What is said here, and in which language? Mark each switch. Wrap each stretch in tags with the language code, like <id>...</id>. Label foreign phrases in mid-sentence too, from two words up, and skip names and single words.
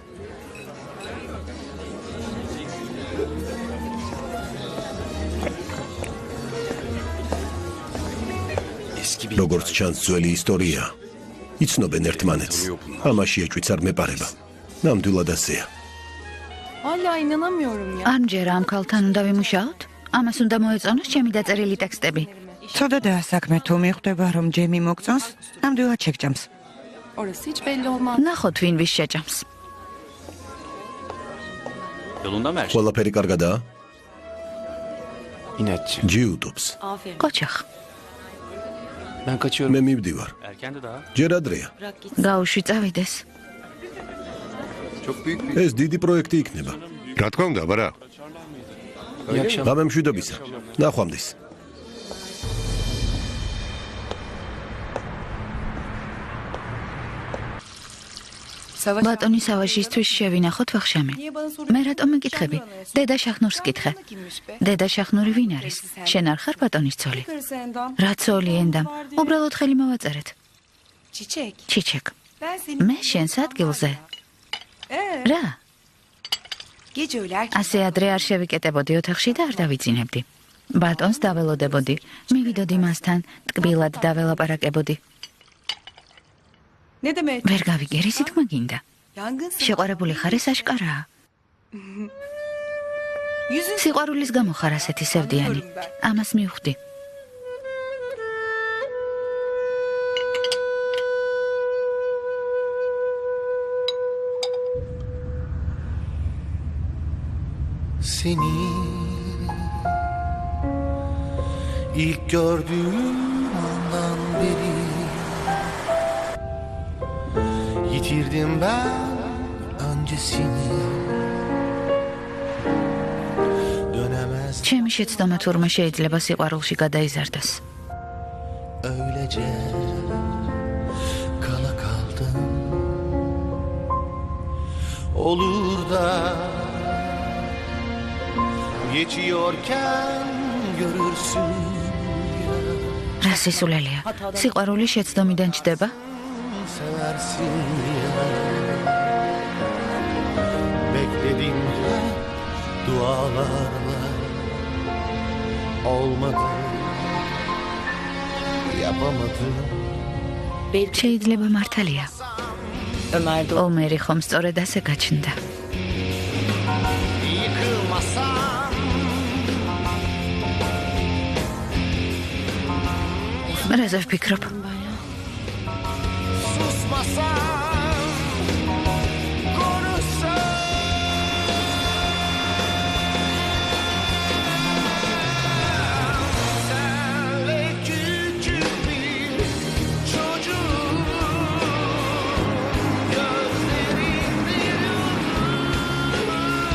<ka>როგორც ჩანს ძველი ისტორია, იცნობენ ერთმანეთს. ამაში ეჭვიც არ მეპარება. ნამდვილად ასეა.</ka> <tr>Hala inanamıyorum ya.</tr> <ka>ამჯერა ამ ქალთან უნდა ვიმუშაოთ? ამას უნდა მოეწონოს ჩემი დაწერილი ტექსტები. ცოდაა საქმე თუ მიხვდება რომ ჯემი მოგწონს, ნამდვილად შეგჭამს.</ka> <tr>Orası hiç belli olmaz.</tr> <ka>ნახოთ ვინ ვის შეჭამს.</ka> <tr>Yolunda mı her şey?</tr> <ka>ყველაფერი კარგადაა?</ka> <tr>İnatçı.</tr> <ka>ჯიუტობს.</ka> <tr>Aferin.</tr> <ka>კოჩახ,</ka> <tr>Ben kaçıyorum.</tr> <ka>მე მივდივარ.</ka> <tr>Erkendi daha.</tr> <ka>ჯერ ადრეა.</ka> <tr>Bırak git.</tr> <ka>გაუშვი წავიდეს.</ka> <tr>Çok büyük bir...</tr> <ka>ეს დიდი პროექტი იქნება. რა თქმა უნდა, აბარა.</ka> <tr>İyi akşam.</tr> <ka>გამემშვიდობისა. ნახვამდის. Savaş. ბატონი სავაშისთვის შევინახოთ ვახშამი.</ka> <tr>Niye bana soruyorsun?</tr> <ka>მე რატომ მეკითხები? დედა შახნურს კითხე.</ka> <tr>Kimmiş be?</tr> <ka>დედა შახნური ვინ არის? შენ არ ხარ ბატონის ცოლი?</ka> <tr>Karısı Endam.</tr> <ka>რა ცოლი ენდამ? უბრალოდ ხელი მოვაწერეთ. Çiçek. ჩიჩეკ.</ka> <tr>Ben seni...</tr> <ka>მე შენს ადგილზე. რა?</ka> <tr>Gece öyle erken.</tr> <ka>ასე ადრე არ შევიკეტებოდი ოთახში და არ დავიძინებდი. ბატონს დაველოდებოდი. მივიდოდი მასთან, ტკბილად დაველაპარაკებოდი.</ka> <tr>Ne demek?</tr> <ka>ვერ გავიგე, რისი თქმა გინდა?</ka> <tr>Yangınsın.</tr> <ka>შეყვარებული ხარ ეს აშკარაა.</ka> <tr>Yüzün...</tr> <ka>სიყვარულის გამო ხარ ასეთი სევდიანი. ამას მივხვდი.</ka> <tr>Seni ilk gördüğüm andan beri yitirdim ben öncesini dönemez</tr> <ka>ჩემი შეცდომა თურმე შეიძლება სიყვარულში გადაიზარდოს.</ka> <tr>öylece kala kaldım olur da geçiyorken görürsün</tr> <ka>რა სისულელია? სიყვარული შეცდომიდან ჩდება?</ka> <tr>seversin ya bekledim hep dualarla olmadı yapamadım</tr> <ka>შეიძლება მართალია. ომერი ხომ სწორედ ასე გაჩნდა.</ka> <tr>yıkılmasam</tr> <ka>რაზე ვფიქრობ?</ka> <tr>susmasam konuşsam senle küçük bir çocuğum gözlerinde yıldız</tr>